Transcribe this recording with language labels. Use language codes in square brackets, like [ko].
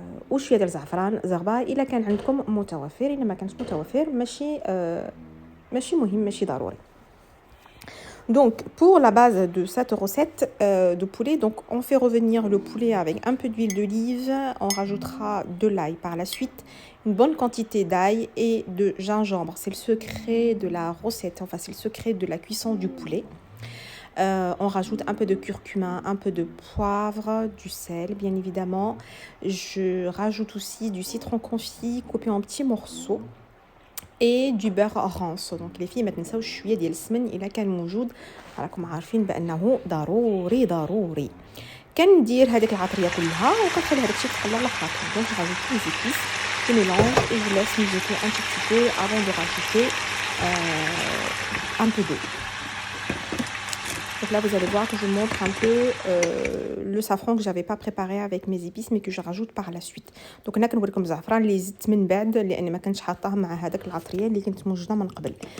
[ar] وشويه ديال الزعفران زغبه الا كان عندكم متوفر، الا ما كانش متوفر ماشي مهم ماشي ضروري. [fr] Donc pour la base de cette recette de poulet, donc on fait revenir le poulet avec un peu d'huile d'olive, on rajoutera de l'ail par la suite, une bonne quantité d'ail et de gingembre. C'est le secret de la recette, enfin c'est le secret de la cuisson du poulet. On rajoute un peu de curcuma, un peu de poivre, du sel bien évidemment. Je rajoute aussi du citron confit coupé en petits morceaux. et du beurre rance. Donc les filles [ar] ما تنساوش شويه ديال السمن الا كان موجود، راكم عارفين بانه ضروري. كندير هذيك العطريه كلها وكنخلي هذاك الشيء يتقلى على خاطر. [fr] دونك راجوت لي زيتيس je mélange et je laisse mijoter un tout petit peu avant de rajouter un peu d'eau. Donc là, vous allez voir que je montre un peu le safran que j'avais pas préparé avec mes épices, mais que je rajoute par la suite. Donc [ar] هنا كنوريكم الزعفران اللي زدت من بعد لان ما كنتش حاطاه مع هذاك العطريه اللي كنت موجوده من قبل.